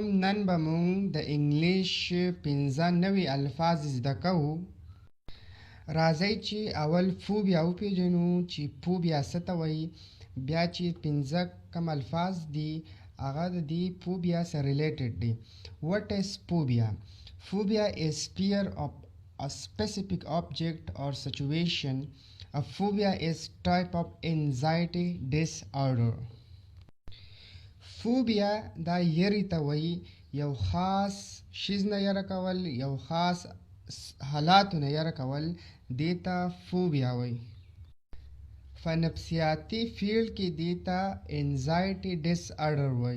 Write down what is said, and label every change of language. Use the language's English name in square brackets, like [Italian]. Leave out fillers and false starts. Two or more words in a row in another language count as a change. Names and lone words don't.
[Pashto] نن به مونږ د انګلیش 15 نوي الفاظ زده کوو. راځئ چې اول فوبیا وپېژنو چې فوبیا څه ته وایي. بیا چې 15 کم الفاظ دي هغه د دې فوبیا سره ریلیټډ دي. [English] What is phobia? Phobia is fear of a specific object or situation. A phobia is type of anxiety disorder. [Pashto] فوبیا دا یری ته وایي، یو خاص شیز نه یره کول، یو خاص حالاتو نه یره کول، دې ته فوبیا وایي. په نفسیاتي فیلډ کې دې ته [English] anxiety disorder [Pashto] وایي.